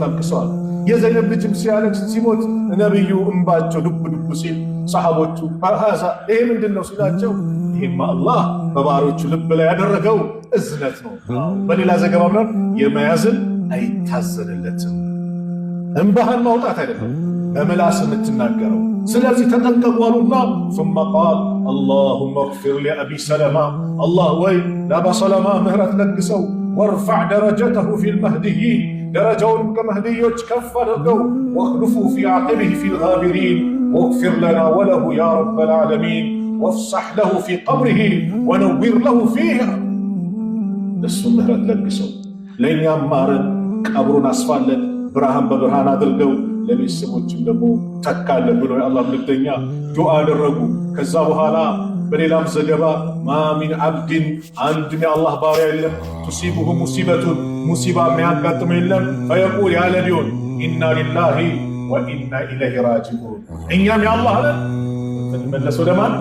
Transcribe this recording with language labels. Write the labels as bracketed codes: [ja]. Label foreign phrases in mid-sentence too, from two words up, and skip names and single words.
[am] አልቅሰዋል። የዘይነብ ልጅም ሲያለቅስ ሲሞት ነቢዩ እንባቸው ዱብ ዱብ ሲል ሰሃቦቹ ሀዛ ይሄ ምንድን ነው ሲላቸው ይሄማ አላህ በባሮቹ ልብ ላይ ያደረገው እዝነት ነው። በሌላ ዘገባ ምናምን የመያዝን አይታዘንለትም። እንባህን ማውጣት አይደለም በምላስ የምትናገረው። ስለዚህ ተጠንቀቁ አሉና [ar] ثم قال اللهم اغفر لأبي سلمة الله [am] ወይ ለአባ ሰለማ ምህረት ለግሰው [ar] وارفع درجته في المهديين درجውን [am] ከመህዲዮች ከፍ አድርገው [ar] واخلفوا في عقبه في الغابرين واغفر لنا وله يا رب العالمين وافسح له في قبره ونور له فيها [am] ለሱ ምህረት ለግሰው ለእኛም ማረን ቀብሩን አስፋለን ብርሃን በብርሃን አድርገው ለቤተሰቦችም ደግሞ ተካለን ብሎ የአላህ መልእክተኛ ዱዓ አደረጉ። ከዛ በኋላ በሌላም ዘገባ [ar] ما من عبد [am] አንድም የአላህ ባሪያ የለም [ar] تصيبه مصيبة [am] ሙሲባ የሚያጋጥመው የለም ፈየቁል ያለ ቢሆን [ar] إنا لله وإنا إليه راجعون [am] እኛም የአላህ ነን እንመለስ ወደ ማን?